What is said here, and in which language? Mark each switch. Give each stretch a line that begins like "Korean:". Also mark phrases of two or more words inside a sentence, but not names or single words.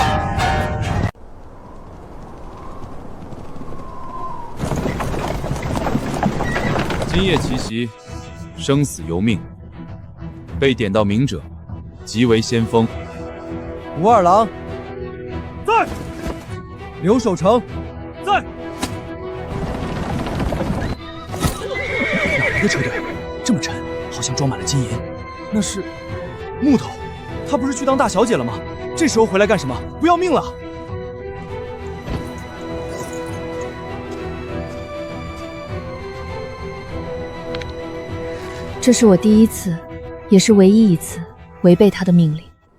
Chinese: 今夜奇襲，生死由命，被點到名者，即為先鋒。吳二郎在，劉守成在。哪來的車隊？這麼沉，好像裝滿了金銀。那是木頭，她不是去當大小姐了嗎？這時候回來幹什麼？不要命了？這是我第一次，也是唯一一次違背他的命令。